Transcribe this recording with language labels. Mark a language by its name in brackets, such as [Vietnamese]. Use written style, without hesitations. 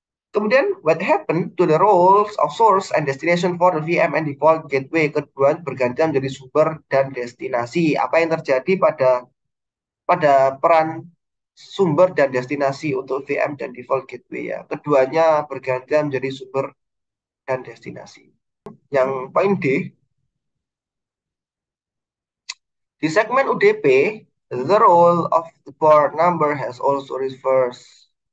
[Indonesian] Kemudian, [English] what happened to the roles of source and destination for the VM and default gateway? [Indonesian] Kedua bergantian menjadi sumber dan destinasi. Apa yang terjadi pada peran sumber dan destinasi untuk VM dan default gateway ya? Keduanya bergantian menjadi sumber dan destinasi. Yang poin D, di segmen UDP, [English] the role of the port number has also reversed.